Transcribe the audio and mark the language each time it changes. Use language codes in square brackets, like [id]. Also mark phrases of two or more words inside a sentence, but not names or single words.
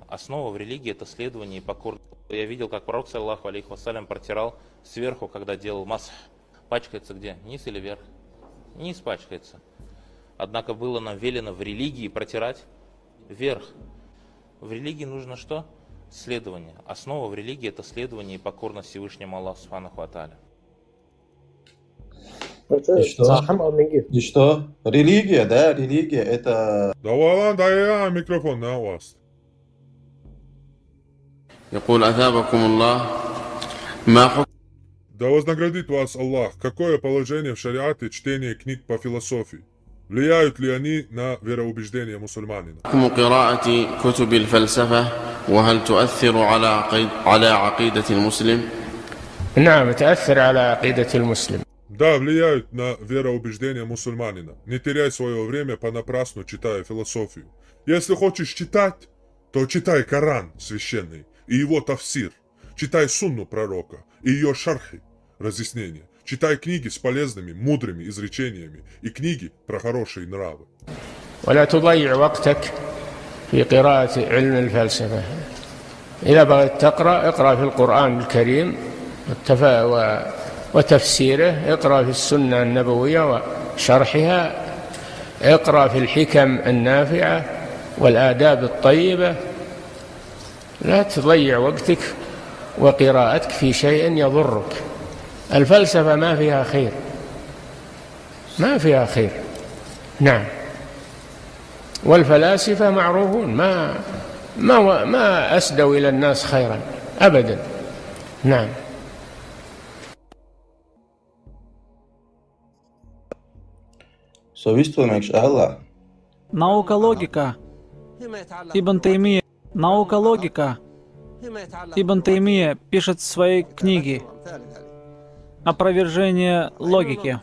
[ru] Основа в религии это следование и покорность. Я видел, как пророк, [ar] صلى الله عليه وسلم, [ru] протирал сверху, когда делал масх. Пачкается где? Низ или вверх? Низ пачкается. Однако было нам велено в религии протирать вверх. В религии нужно что? Следование. Основа в религии это следование и покорность Всевышнему Аллаху [ar] سبحانه وتعالى. [ru] И что? Религия, да? Религия это... Дай микрофон на вас. Да вознаградит вас Аллах. Какое положение в шариате чтения книг по философии? Влияют ли они на вероубеждение мусульманина? [ar] قراءة كتب الفلسفة وهل تؤثر على عقيدة المسلم؟ نعم تؤثر على عقيدة المسلم. [ru] Да, влияют на вероубеждение мусульманина. Не теряй свое время понапрасну, читая философию. Если хочешь читать, то читай Коран священный и его тафсир. Читай сунну пророка и ее шархи, разъяснения. Читай книги с полезными, мудрыми изречениями и книги про хорошие нравы. [ar] ولا تضيع وقتك في قراءة علم الفلسفة. إذا بغيت تقرأ اقرأ في القرآن الكريم وتفسيره، اقرأ في السنة النبوية وشرحها، اقرأ في الحكم النافعة والآداب الطيبة. لا تضيع وقتك وقراءتك في شيء يضرك. الفلسفة ما فيها خير، ما فيها خير. نعم، والفلاسفة معروفون ما أسدوا إلى الناس خيرا أبدا. نعم. [ru] Наука логика. Ибн Таймия. Наука логика. Ибн Таймия пишет в своей книге «Опровержение логики».